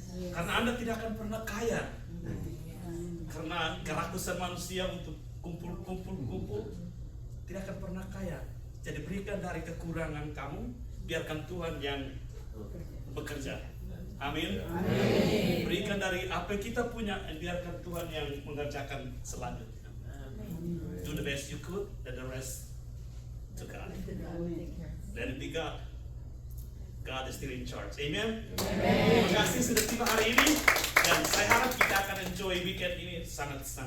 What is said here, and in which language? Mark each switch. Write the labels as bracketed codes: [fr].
[id] Karena Anda tidak akan pernah kaya. Karena kerakusan manusia untuk kumpul tidak akan pernah kaya. Jadi berikan dari kekurangan kamu, biarkan Tuhan yang bekerja. Amin. Berikan dari apa yang kita punya, biarkan Tuhan yang mengerjakan selanjutnya. [en] Do the best you could, and the rest to God. Let it be God. God is still in charge. Amen. [id] Terima kasih sudah tiba hari ini, dan saya harap kita akan enjoy weekend ini sangat.